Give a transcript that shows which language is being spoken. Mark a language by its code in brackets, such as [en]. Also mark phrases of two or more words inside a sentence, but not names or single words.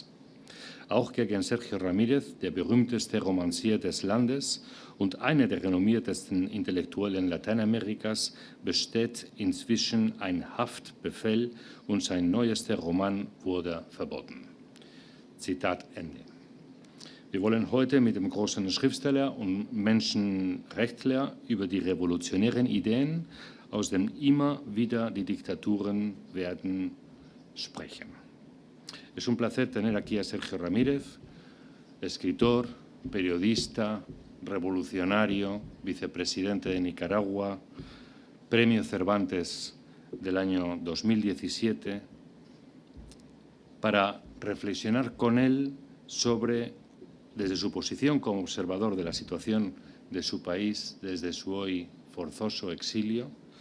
[de] Auch gegen Sergio Ramírez, der berühmteste Romancier des Landes und einer der renommiertesten Intellektuellen Lateinamerikas, besteht inzwischen ein Haftbefehl und sein neuester Roman wurde verboten. Zitat Ende. Wir wollen heute mit dem großen Schriftsteller und Menschenrechtler über die revolutionären Ideen, aus denen immer wieder die Diktaturen werden, sprechen. [es] Es un placer tener aquí a Sergio Ramírez, escritor, periodista, revolucionario, vicepresidente de Nicaragua, Premio Cervantes del año 2017, para reflexionar con él sobre, desde su posición como observador de la situación de su país, desde su hoy forzoso exilio,